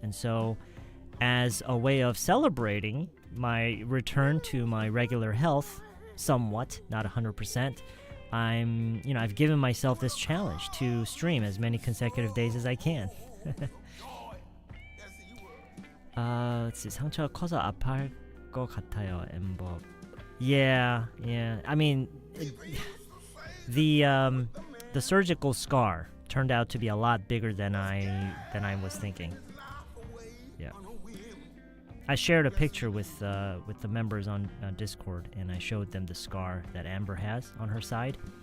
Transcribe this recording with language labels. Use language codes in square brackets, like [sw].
[en] And so as a way of celebrating my return to my regular health, somewhat, not 100%, I've given myself this challenge to stream as many consecutive days as I can. Let's see. [ko] 상처가 커서 아파할 것 같아요, 엠버. [en] Yeah. I mean, the surgical scar turned out to be a lot bigger than I was thinking. Yeah. I shared a picture with the members on Discord, and I showed them the scar that Amber has on her side.